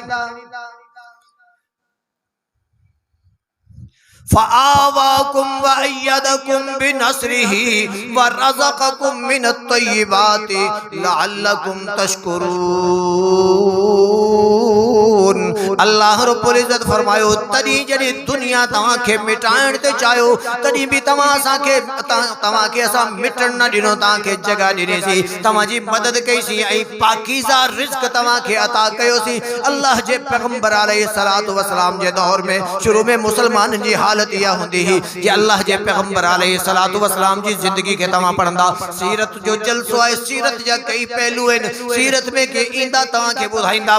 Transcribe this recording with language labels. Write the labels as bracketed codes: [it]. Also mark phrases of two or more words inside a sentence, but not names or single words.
[ar] فآواكم وأيدكم بنصره ورزقكم من الطيبات لعلكم تشكرون. [sd] अल्लाह रब्बुल इज़्ज़त फरमायो तॾहिं जॾहिं दुनिया तव्हांखे मिटाइण ते चाहियो, तॾहिं बि तव्हांखे असां मिटण न ॾिनो, तव्हांखे जगह ॾिनीसीं, तव्हांजी मदद कईसीं ऐं पाकीज़ा रिज़्क़ तव्हांखे अता कयोसीं। अल्लाह जे पैगंबर अलैहिस्सलातु वस्सलाम जे दौर में शुरू में मुसलमाननि जी हालत इहा हूंदी हुई कि अल्लाह जे पैगंबर अलैहिस्सलातु वस्सलाम जी ज़िंदगी खे तव्हां पढ़ंदा, सीरत जो जलसो आहे, सीरत जा कई पहलू आहिनि, सीरत में के ईंदा तव्हांखे ॿुधाईंदा।